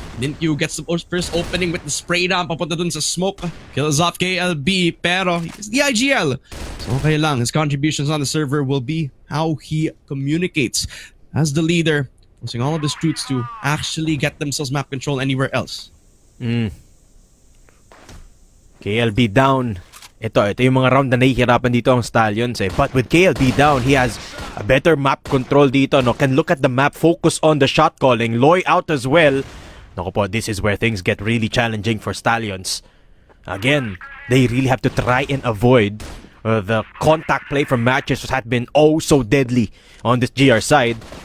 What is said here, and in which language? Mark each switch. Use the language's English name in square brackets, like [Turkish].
[English] Didn't you get the first opening with the spray down [Filipino] papunta dun sa [English] smoke? Kills off KLB, [Filipino] pero [English] he's the IGL. So okay lang, his contributions on the server will be how he communicates as the leader, using all of his troops to actually get themselves map control anywhere else. KLB down. [Filipino] Ito yung mga round na nahihirapan dito ang Stallions eh. [English] But with KLB down, he has a better map control [Filipino] dito. [English] No? Can look at the map, focus on the shot calling. Loy out as well. [Filipino] Naku po, [English] this is where things get really challenging for Stallions. Again, they really have to try and avoid the contact play from MATTJESS, which had been oh so deadly on this GR side.